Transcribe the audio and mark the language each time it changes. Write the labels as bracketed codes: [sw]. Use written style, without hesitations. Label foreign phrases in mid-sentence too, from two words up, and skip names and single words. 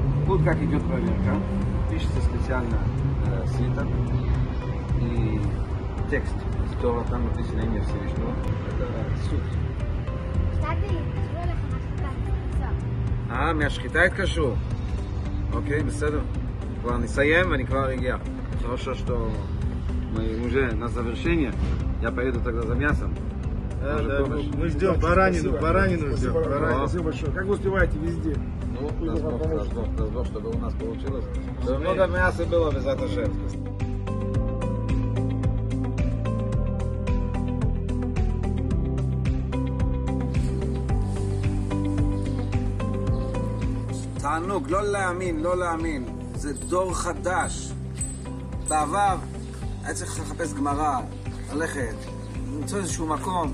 [ru] вот как идет проверка. Пишется специально свитер и текст, что там написано имя Всевышнего. Это суд. [he] מהשחיטה התקשרו. אוקיי, בסדר. כבר נסיים ואני כבר אגיע. [ru] Хорошо, что мы уже на завершение. Я поеду тогда за мясом. Мы ждем баранину ждем. Спасибо большое. Как вы успеваете везде? Ну, даст Бог, чтобы у нас получилось. Чтобы много мяса было без этого шерсти. [he] תענוג, לא להאמין, לא להאמין. זה דור חדש. בעבר היה צריך לחפש גמרא, ללכת, למצוא איזשהו מקום.